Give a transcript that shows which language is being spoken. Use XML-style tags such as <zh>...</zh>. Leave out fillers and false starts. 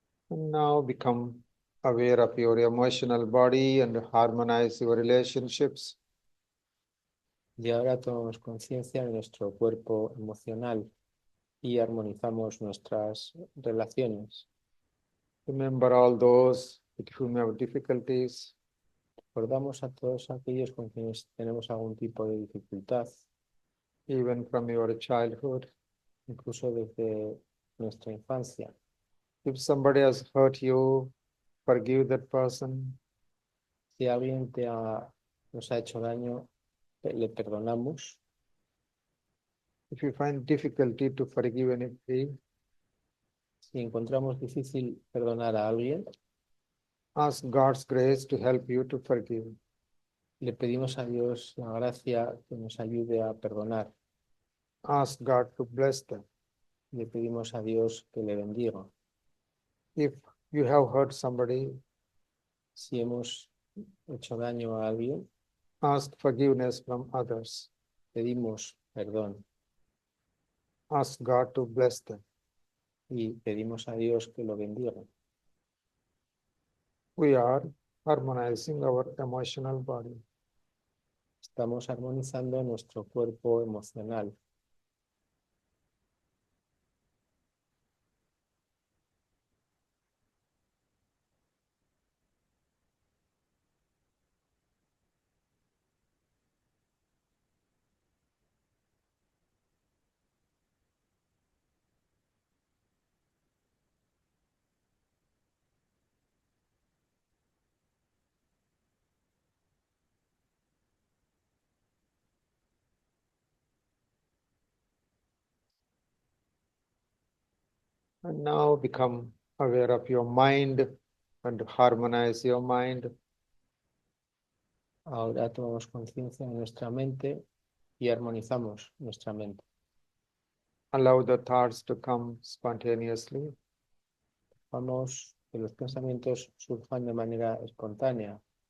<en>And now become aware of your emotional body and harmonize your relationships.</en> <es>Y ahora tomamos conciencia de nuestro cuerpo emocional y armonizamos nuestras relaciones.</es> <en>Remember all those with whom you have difficulties.</en> <es>Recordamos a todos aquellos con quienes tenemos algún tipo de dificultad,</es> <en>Even from your childhood.</en> <es>incluso desde nuestra infancia.</es> <en>If somebody has hurt you, forgive that person.</en> <es>Si alguien nos ha hecho daño, le perdonamos.</es> <en>If you find difficulty to forgive anybody,</en> <es>Si encontramos difícil perdonar a alguien,</es> <en>ask God's grace to help you to forgive.</en> <es>le pedimos a Dios la gracia que nos ayude a perdonar.</es> <en>Ask God to bless them.</en> <es>Le pedimos a Dios que le bendiga.</es> <en>If you have hurt somebody,</en> <es>Si hemos hecho daño a alguien,</es> <en>ask forgiveness from others.</en> <es>pedimos perdón</es> <en>Ask God to bless them.</en> <es>y pedimos a Dios que lo bendiga.</es> <en>We are harmonizing our emotional body.</en> <es>Estamos armonizando nuestro cuerpo emocional.</es> <en>And now become aware of your mind and harmonize your mind.</en> <es>Ahora tomamos conciencia de nuestra mente y armonizamos nuestra mente.</es> <en>Allow the thoughts to come spontaneously.</en> <es>Vamos que los pensamientos surjan de manera espontánea,</es>